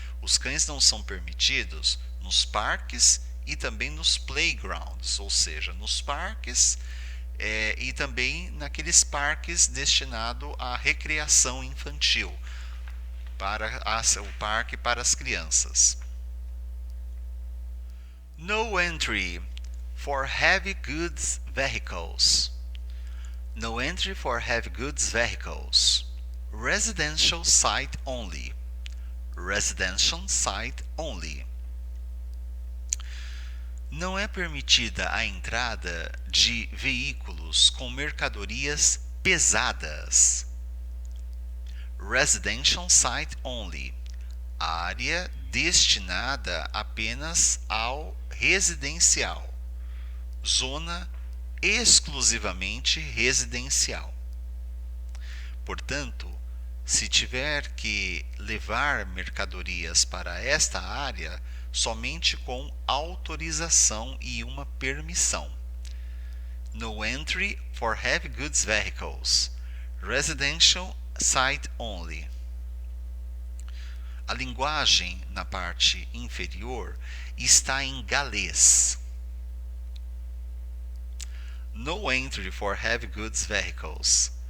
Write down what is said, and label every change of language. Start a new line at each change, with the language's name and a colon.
Portuguese: Os cães não são permitidos nos parques e também nos playgrounds, ou seja, nos parques e também naqueles parques destinados à recreação infantil, o parque para as crianças.
English: No entry for heavy goods vehicles. No entry for heavy goods vehicles. Residential site only. Residential site only.
Portuguese: Não é permitida a entrada de veículos com mercadorias pesadas.
English: Residential site only.
Portuguese: Área destinada apenas ao residencial. Zona exclusivamente residencial. Portanto, se tiver que levar mercadorias para esta área, somente com autorização e uma permissão.
English: No entry for heavy goods vehicles. Residential site only.
Portuguese: A linguagem na parte inferior está em galês.
English: No entry for heavy goods vehicles.